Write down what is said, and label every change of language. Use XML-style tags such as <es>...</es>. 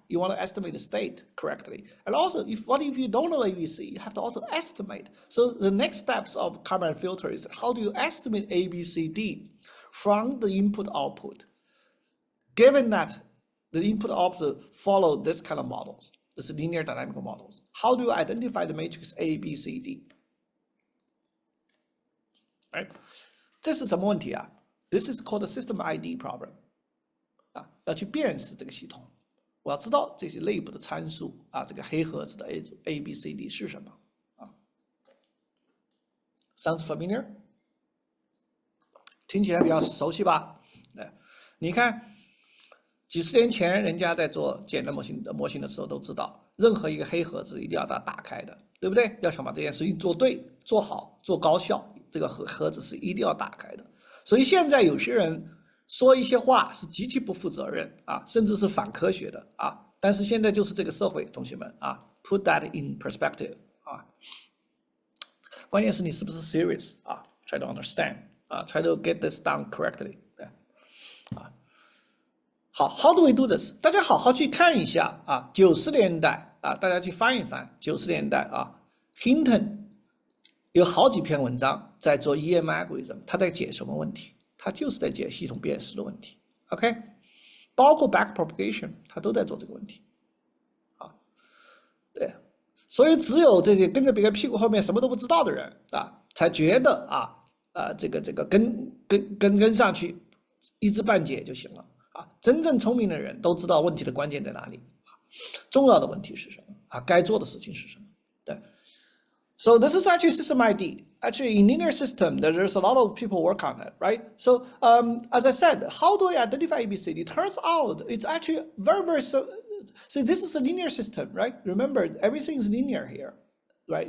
<en>You want to estimate the state correctly, and also what if you don't know ABC? You have to also estimate. So the next steps of Kalman filter is how do you estimate ABCD from the input output? Given that the input output follow this kind of models, this linear dynamical models, how do you identify the matrix ABCD?</en> <zh>Right? 这是什么问题啊？</zh> <en>This is called a system ID problem.</en> <zh>啊，要去辨识这个系统，我要知道这些内部的参数啊，这个黑盒子的 ABCD 是什么啊 ？</zh> <en>Sounds familiar？</en> <zh>听起来比较熟悉吧？你看，几十年前人家在做简单模型的时候都知道，任何一个黑盒子一定要打开的，对不对？要想把这件事情做对、做好、做高效，这个盒子是一定要打开的。所以现在有些人说一些话是极其不负责任啊，甚至是反科学的啊。但是现在就是这个社会，同学们啊 ，</zh> <en>put that in perspective</en> <zh>啊。关键是你是不是</zh> <en>serious 啊 ？Try to understand 啊 ，try to get this done correctly</en> <zh>对啊。</zh> <en>好 ，How do we do this？</en> <zh>大家好好去看一下啊，90年代啊，大家去翻一翻90年代啊 ，Hinton 有好几篇文章在做 EM algorithm， 他在解什么问题？他就是在解系统辨识的问题 ，OK？ 包括 backpropagation， 他都在做这个问题，啊，对，所以只有这些跟着别人屁股后面什么都不知道的人啊，才觉得这个跟上去一知半解就行了啊。真正聪明的人都知道问题的关键在哪里，重要的问题是什么啊？该做的事情是什么？对。</zh> <en>So this is actually system ID. Actually, in linear system, there's a lot of people work on it, right? So as I said, how do I identify ABCD? It turns out it's actually very so. See, this is a linear system, right? Remember, everything is linear here, right?</en>